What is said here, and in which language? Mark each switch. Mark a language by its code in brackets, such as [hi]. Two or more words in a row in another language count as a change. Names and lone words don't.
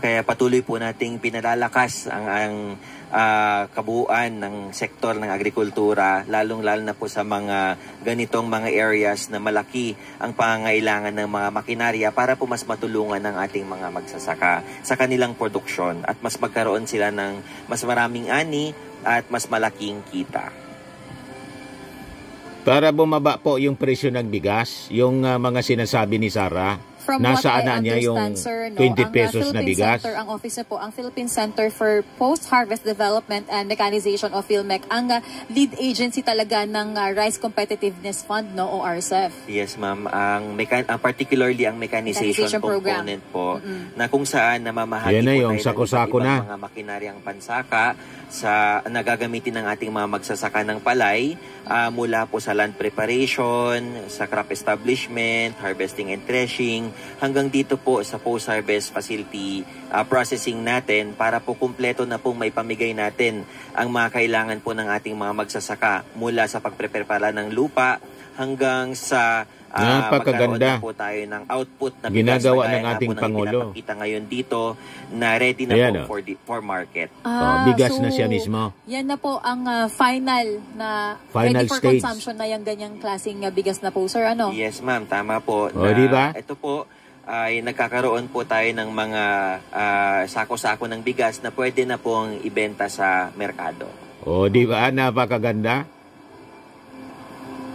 [tl] Kaya patuloy po nating pinalalakas ang kabuuan ng sektor ng agrikultura, lalong-lalo na po sa mga ganitong mga areas na malaki ang pangangailangan ng mga makinarya para po mas matulungan ng ating mga magsasaka sa kanilang produksyon at mas magkaroon sila ng mas maraming ani at mas malaking kita. Para bumaba po yung presyo ng bigas, yung mga sinasabi ni Sara, [en] From [tl] nasaan [en] what I [tl] na niya yung [en] understand, sir, [tl] 20 pesos na Philippine bigas? Center, ang office po, ang Philippine Center for Post-Harvest Development and Mechanization of PhilMec, ang lead agency talaga ng Rice Competitiveness Fund, no, o RCEF. [en] Yes, ma'am. [tl] Particularly ang mechanization component po, na kung saan namamahagi Yan na po yung tayo ng sako-sako iba't ibang na. mga makinaryang pansaka sa nagagamitin ng ating mga magsasaka ng palay mula po sa [en] land preparation, [tl] sa [en] crop establishment, harvesting and threshing, [tl] hanggang dito po sa [en] post-harvest facility processing [tl] natin para po kumpleto na pong may pamigay natin ang mga kailangan po ng ating mga magsasaka mula sa pagprepare pala ng lupa hanggang sa magkaroon Napakaganda. na po tayo ng output na Ginagawa bigas, ng kagaya ating na po ng Pangulo. ipinapakita ngayon dito na ready na Ayan, [en] po for market. [tl] bigas na siya mismo. Yan na po ang final [en] Final ready for stage. [tl] consumption na yung ganyang klaseng bigas na po, sir, ano? [en] Yes, ma'am. [tl] Tama po. O, di ba? Ito po ay nagkakaroon po tayo ng mga sako-sako ng bigas na pwede na pong ibenta sa merkado. O, di ba? Napakaganda. Sir, ano yan, sir?